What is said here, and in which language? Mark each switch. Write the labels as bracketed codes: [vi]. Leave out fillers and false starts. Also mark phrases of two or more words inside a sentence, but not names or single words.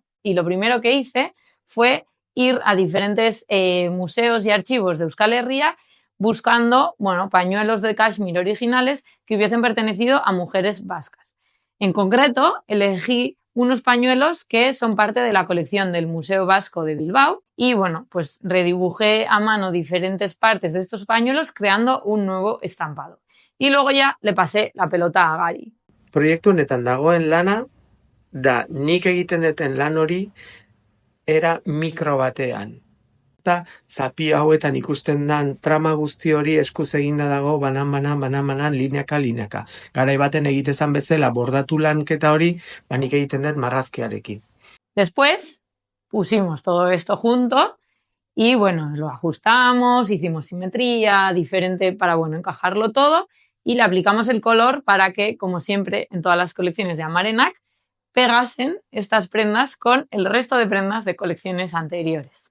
[es] Y lo primero que hice fue ir a diferentes museos y archivos de Euskal Herria buscando, bueno, pañuelos de cashmere originales que hubiesen pertenecido a mujeres vascas. En concreto, elegí unos pañuelos que son parte de la colección del Museo Vasco de Bilbao y, bueno, pues redibujé a mano diferentes partes de estos pañuelos creando un nuevo estampado. Y luego ya le pasé la pelota a Gari. [eu] Proiektu honetan dagoen lana da nik egiten duten lan hori era mikro batean. Eta zapi hauetan ikusten dan trama guzti hori eskuz eginda dago banan, lineaka. Garai baten egitezan bezala bordatu lanketa hori, nik egiten dut marrazkiarekin. [es] Después pusimos todo esto junto y, bueno, lo ajustamos, hicimos simetría diferente para, bueno, encajarlo todo y le aplicamos el color para que, como siempre en todas las colecciones de Amarena, pegasen estas prendas con el resto de prendas de colecciones anteriores.